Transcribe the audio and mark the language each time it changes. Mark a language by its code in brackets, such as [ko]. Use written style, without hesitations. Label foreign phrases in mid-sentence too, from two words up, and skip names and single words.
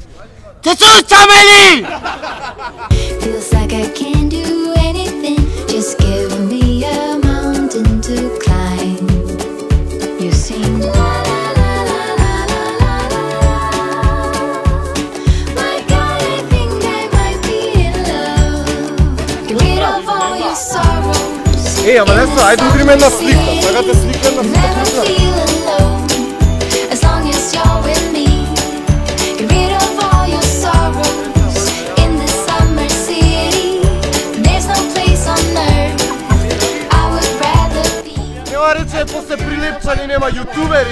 [en] Feels like I can't do anything, just give me a mountain to climb. You sing la la la la la la la la. My God, I think I might be in love. Get rid of all your sorrows. [mk] Ама не са, ајде удриме една слика. Сакате слика една [en] Never [mk] слика? [en] feel alone as long as you're with me. Get rid of all your sorrows in the summer city. There's no place on earth I would rather be. [mk] Нема рече, после прилепчани нема јутубери.